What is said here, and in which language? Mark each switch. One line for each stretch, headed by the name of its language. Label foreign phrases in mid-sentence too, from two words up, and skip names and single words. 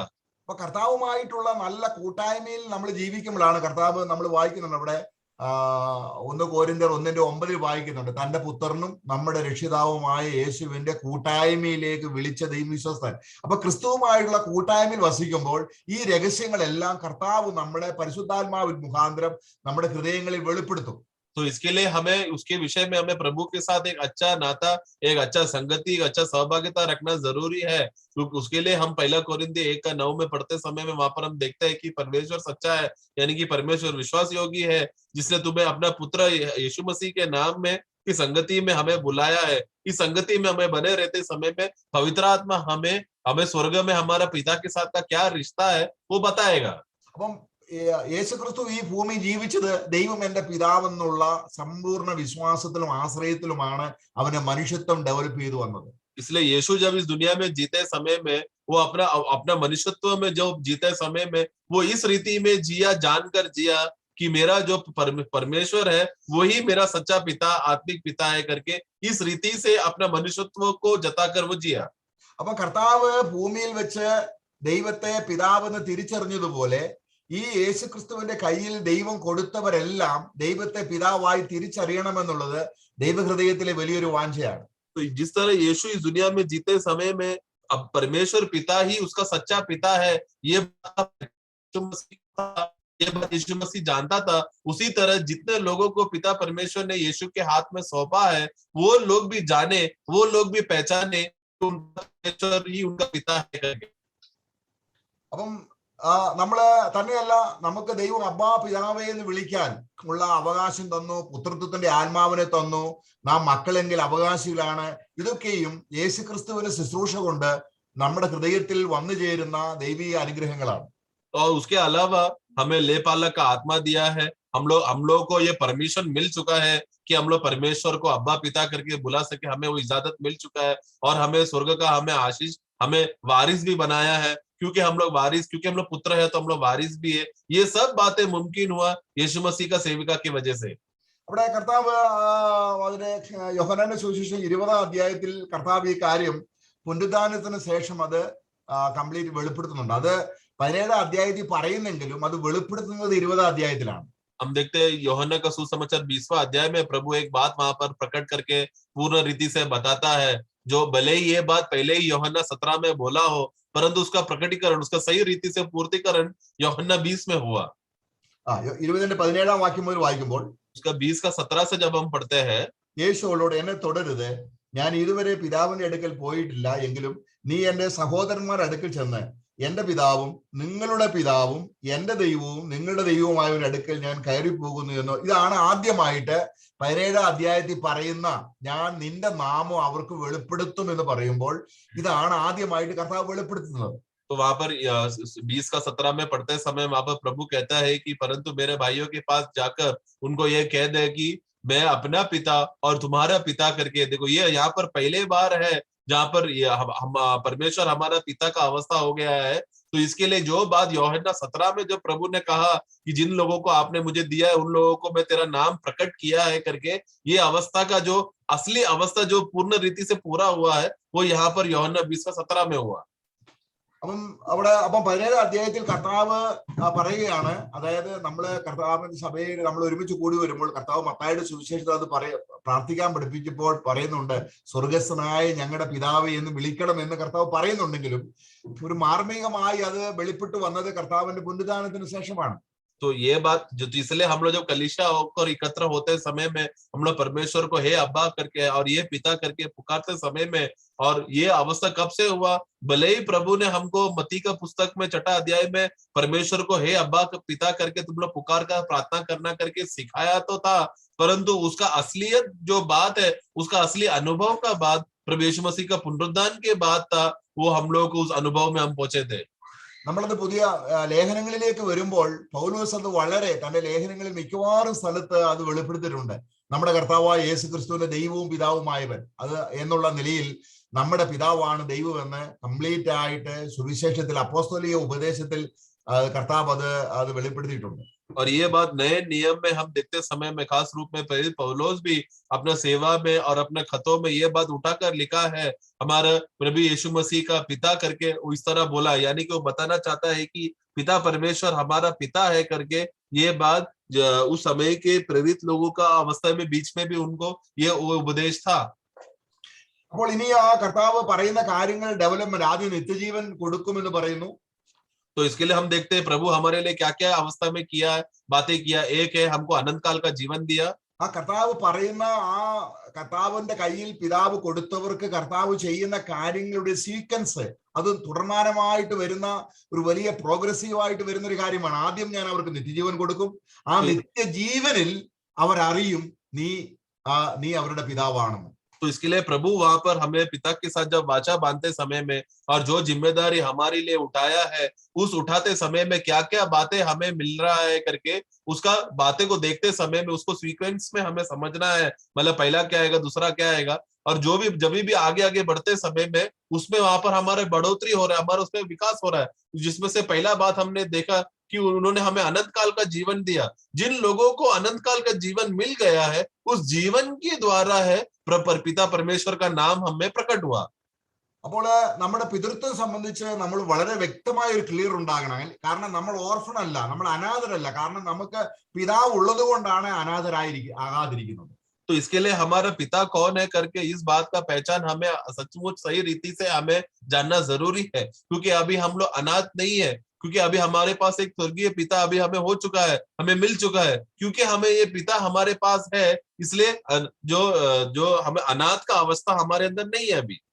Malayalam: അപ്പൊ കർത്താവുമായിട്ടുള്ള നല്ല കൂട്ടായ്മയിൽ നമ്മൾ ജീവിക്കുമ്പോഴാണ് കർത്താവ്, നമ്മൾ വായിക്കുന്നുണ്ട് അവിടെ, ഒന്ന് കോരിന്ത്യർ 1:9 വായിക്കുന്നുണ്ട്, തന്റെ പുത്രനും നമ്മുടെ രക്ഷിതാവുമായ യേശുവിന്റെ കൂട്ടായ്മയിലേക്ക് വിളിച്ച ദൈവവിശ്വസ്തൻ. അപ്പൊ ക്രിസ്തുവുമായുള്ള കൂട്ടായ്മയിൽ വസിക്കുമ്പോൾ ഈ രഹസ്യങ്ങളെല്ലാം കർത്താവ് നമ്മുടെ പരിശുദ്ധാത്മാവിൻ മുഖാന്തരം നമ്മുടെ ഹൃദയങ്ങളിൽ വെളിപ്പെടുത്തും.
Hindi: तो इसके लिए हमें उसके विषय में हमें प्रभु के साथ एक अच्छा नाता, एक अच्छा संगति, एक अच्छा सहभागिता रखना जरूरी है। तो उसके लिए हम 1 कोरिन्थियर 1:9 में पढ़ते समय में वहां पर हम देखते हैं कि परमेश्वर सच्चा है, यानी कि परमेश्वर विश्वास योगी है, जिसने तुम्हें अपना पुत्र यीशु मसीह के नाम में की संगति में हमें बुलाया है। इस संगति में हमें बने रहते समय में पवित्र आत्मा हमें स्वर्ग में हमारा पिता के साथ का क्या रिश्ता है वो बताएगा।
Malayalam: അപ്പം യേശുക്രിസ്തു ഈ ഭൂമി ജീവിച്ചത് ദൈവം എന്റെ പിതാവെന്നുള്ള സമ്പൂർണ്ണ വിശ്വാസത്തിലും ആശ്രയത്തിലുമാണ് അവന് മനുഷ്യത്വം ഡെവലപ്പ് ചെയ്തു വന്നത്.
Hindi: इसलिए यीशु जब इस दुनिया में जीते समय में वो अपना मनुष्यत्व में जो जीते समय में वो इस रीति में जिया, जानकर जिया कि मेरा जो परमेश्वर है वही मेरा सच्चा पिता, आत्मिक पिता है करके इस रीति से अपना मनुष्यत्व को जताकर वो जिया।
Malayalam: അപ്പൊ കർത്താവ് ഭൂമിയിൽ വെച്ച് ദൈവത്തെ പിതാവെന്ന് തിരിച്ചറിഞ്ഞതുപോലെ ഈ യേശുക്രിസ്തുവിന്റെ കയ്യിൽ ദൈവം കൊടുത്തവരെല്ലാം ദൈവത്തെ പിതാവായി തിരിച്ചറിയണമെന്നുള്ളത് ദൈവഹൃദയത്തിലെ വലിയൊരു വാഞ്ചയാണ്.
Hindi: तो जिस तरह यीशु इस दुनिया में जीते समय में अब परमेश्वर पिता ही उसका सच्चा पिता है, ये बात यीशु मसीह जानता था। उसी तरह जितने लोगों को पिता परमेश्वर ने यीशु के हाथ में सौंपा है वो लोग भी जाने, वो लोग भी पहचाने उनका परमेश्वर ही उनका पिता है करके।
Malayalam: അപ്പം നമ്മള് തന്നെയല്ല, നമുക്ക് ദൈവം അബ്ബാ പിതാവേ എന്ന് വിളിക്കാൻ ഉള്ള അവകാശം തന്നു, പുത്രത്വത്തിന്റെ ആത്മാവിനെ തന്നു, നാം മക്കളെങ്കിൽ അവകാശികളാണ്. ഇതൊക്കെയും യേശുക്രിസ്തുവിന്റെ ശുശ്രൂഷ കൊണ്ട് നമ്മുടെ ഹൃദയത്തിൽ വന്നു ചേരുന്ന ദൈവിക അനുഗ്രഹങ്ങളാണ്.
Hindi: और उसके अलावा हमें लेपालक का आत्मा दिया है। हम लोग को ये परमिशन मिल चुका है कि हम लोग परमेश्वर को अब्बा पिता करके बुला सके, हमें वो इजाजत मिल चुका है। और हमें स्वर्ग का हमें आशीष, हमें वारिस भी बनाया है, क्योंकि हम लोग पुत्र है तो हम लोग वारिस भी है। ये सब बातें मुमकिन हुआ यीशु मसीह का सेविका की वजह से।
Malayalam: അവിടെ കർത്താവ് അതിന് യോഹന്നാന്റെ സുവിശേഷം 20-ാം അധ്യായത്തിൽ കർത്താവ് ഈ കാര്യം പുനരുദ്ധാനത്തിന് ശേഷം അത് കംപ്ലീറ്റ് വെളിപ്പെടുത്തുന്നുണ്ട്. അത് 17-ാം അധ്യായത്തിൽ പറയുന്നെങ്കിലും അത് വെളിപ്പെടുത്തുന്നത് 20-ാം അധ്യായത്തിലാണ്.
Hindi: हम देखते हैं यूहन्ना का सुसमाचार 20वां अध्याय में प्रभु एक बात वहां पर प्रकट करके पूर्ण रीति से बताता है, जो भले ही ये बात पहले ही यूहन्ना 17 में बोला हो, परंतु उसका प्रकटीकरण, उसका सही रीति से पूर्तिकरण यूहन्ना 20 में हुआ।
Malayalam: 20-ന്റെ 17-ാം വാക്യം മുതൽ വായിക്കുമ്പോൾ
Hindi: उसका 20 का 17 से जब हम पढ़ते हैं,
Malayalam: യേശു അവളോട്, എന്നെ തുടരുത്, ഞാൻ ഇതുവരെ പിതാവിന്റെ അടുക്കൽ പോയിട്ടില്ല, എങ്കിലും നീ എന്റെ സഹോദരന്മാരുടെ അടുക്കൽ ചെന്ന് എന്റെ പിതാവും നിങ്ങളുടെ പിതാവും എന്റെ ദൈവവും നിങ്ങളുടെ ദൈവവുമായവരുടെ അടുക്കൽ ഞാൻ കയറി പോകുന്നു എന്നോ. ഇതാണ് ആദ്യമായിട്ട് 17-ാം അധ്യായത്തിൽ പറയുന്ന ഞാൻ നിന്റെ നാമം അവർക്ക് വെളിപ്പെടുത്തും എന്ന് പറയുമ്പോൾ ഇതാണ് ആദ്യമായിട്ട് കർത്താവ് വെളിപ്പെടുത്തുന്നത്.
Hindi: तो वहां पर 20 का 17 में पढ़ते समय वहां पर प्रभु कहता है कि परंतु मेरे भाइयों के पास जाकर उनको ये कह दे कि मैं अपना पिता और तुम्हारा पिता करके, देखो ये यहाँ पर पहले बार है जहां पर हम परमेश्वर हमारा पिता का अवस्था हो गया है। तो इसके लिए जो बात यूहन्ना 17 में जब प्रभु ने कहा कि जिन लोगों को आपने मुझे दिया है उन लोगों को मैं तेरा नाम प्रकट किया है करके, ये अवस्था का जो असली अवस्था जो पूर्ण रीति से पूरा हुआ है वो यहाँ पर यूहन्ना 20 का 17 में हुआ।
Malayalam: അപ്പം 17-ാം അധ്യായത്തിൽ കർത്താവ് പറയുകയാണ്, അതായത് നമ്മള് കർത്താവിന്റെ സഭയിൽ നമ്മൾ ഒരുമിച്ച് കൂടി വരുമ്പോൾ കർത്താവ് മത്തായിയുടെ സുവിശേഷത്തിൽ അത് പ്രാർത്ഥിക്കാൻ പഠിപ്പിച്ചപ്പോൾ പറയുന്നുണ്ട്, സ്വർഗസ്ഥനായ ഞങ്ങളുടെ പിതാവേ എന്ന് വിളിക്കണം എന്ന് കർത്താവ് പറയുന്നുണ്ടെങ്കിലും ഒരു മാർമികമായി അത് വെളിപ്പെട്ടു വന്നത് കർത്താവിന്റെ പുനരുദ്ധാനത്തിന് ശേഷമാണ്.
Hindi: तो ये बात जो, इसलिए हम लोग जब कलीसिया होकर एकत्र होते समय में हम लोग परमेश्वर को हे अब्बा करके और ये पिता करके पुकारते समय में, और ये अवस्था कब से हुआ, भले ही प्रभु ने हमको मत्ती का पुस्तक में 6 अध्याय में परमेश्वर को हे अब्बा पिता करके तुम लोग पुकार कर प्रार्थना करना करके सिखाया तो था, परंतु उसका असलियत जो बात है, उसका असली अनुभव का बात प्रभु यीशु मसीह का पुनरुद्धान के बाद था। वो हम लोग उस अनुभव में हम पहुंचे थे।
Malayalam: നമ്മളത് പുതിയ ലേഖനങ്ങളിലേക്ക് വരുമ്പോൾ പൗലോസ് അത് വളരെ തന്റെ ലേഖനങ്ങളിൽ മിക്കവാറും സ്ഥലത്ത് അത് വെളിപ്പെടുത്തിയിട്ടുണ്ട്. നമ്മുടെ കർത്താവായ യേശുക്രിസ്തുവിന്റെ ദൈവവും പിതാവുമായവൻ അത് എന്നുള്ള നിലയിൽ നമ്മുടെ പിതാവാണ് ദൈവമെന്ന് കംപ്ലീറ്റ് ആയിട്ട് സുവിശേഷത്തിൽ അപ്പോസ്തോലിക ഉപദേശത്തിൽ കർത്താവ് അത് വെളിപ്പെടുത്തിയിട്ടുണ്ട്.
Hindi: और ये बात नए नियम में हम देखते समय में खास रूप में प्रेरित पौलुस भी अपना सेवा में और अपने खतों में ये बात उठाकर लिखा है, हमारा प्रभु यीशु मसीह का पिता करके इस तरह बोला, यानी कि वो बताना चाहता है कि पिता परमेश्वर हमारा पिता है करके, ये बात उस समय के प्रेरित लोगों का अवस्था में बीच में भी उनको ये उपदेश था।
Malayalam: അപ്പോൾ ഇനി ആ കർത്താവ് പറയുന്ന കാര്യങ്ങൾ ഡെവലപ്മെന്റ്, ആദ്യം നിത്യജീവൻ കൊടുക്കുമെന്ന് പറയുന്നു.
Hindi: तो इसके लिए हम देखते हैं प्रभु हमारे लिए क्या क्या अवस्था में किया, बातें किया। एक है हमको अनंत काल का जीवन दिया।
Malayalam: ആ കർത്താവ് പറയുന്ന ആ കർത്താവിന്റെ കയ്യിൽ പിതാവ് കൊടുത്തവർക്ക് കർത്താവ് ചെയ്യുന്ന കാര്യങ്ങളുടെ സീക്വൻസ് അത് തുടർമാനമായിട്ട് വരുന്ന ഒരു വലിയ പ്രോഗ്രസീവായിട്ട് വരുന്ന ഒരു കാര്യമാണ്. ആദ്യം ഞാൻ അവർക്ക് നിത്യജീവൻ കൊടുക്കും. ആ നിത്യജീവനിൽ അവരറിയും നീ അവരുടെ പിതാവാണെന്ന്.
Hindi: तो इसके लिए प्रभु वहां पर हमें पिता के साथ जब वाचा बांधते समय में और जो जिम्मेदारी हमारे लिए उठाया है, उस उठाते समय में क्या क्या बातें हमें मिल रहा है करके उसका बातें को देखते समय में उसको सीक्वेंस में हमें समझना है। मतलब पहला क्या आएगा, दूसरा क्या आएगा, और जो भी जब भी आगे आगे बढ़ते समय में उसमें वहां पर हमारे बढ़ोतरी हो रहा है, हमारा उसमें विकास हो रहा है। जिसमें से पहला बात हमने देखा कि उन्होंने हमें अनंत काल का जीवन दिया। जिन लोगों को अनंत काल का जीवन मिल गया है, उस जीवन के द्वारा है पिता परमेश्वर का नाम हमें प्रकट हुआ।
Malayalam: അപ്പോൾ നമ്മുടെ പിതൃത്വം സംബന്ധിച്ച് നമ്മൾ വളരെ വ്യക്തമായ ഒരു ക്ലിയർ ഉണ്ടാകണം. കാരണം നമ്മൾ ഓർഫൺ അല്ല, നമ്മൾ അനാഥരല്ല. കാരണം നമുക്ക് പിതാവ് ഉള്ളത് കൊണ്ടാണ് ആകാതിരിക്കുന്നത്.
Hindi: तो इसके लिए हमारा पिता कौन है करके इस बात का पहचान हमें सचमुच सही रीति से हमें जानना जरूरी है। क्योंकि अभी हम लोग अनाथ नहीं है, क्योंकि अभी हमारे पास एक स्वर्गीय पिता अभी हमें हो चुका है, हमें मिल चुका है। क्योंकि हमें ये पिता हमारे पास है, इसलिए जो हमें अनाथ का अवस्था हमारे अंदर नहीं है अभी।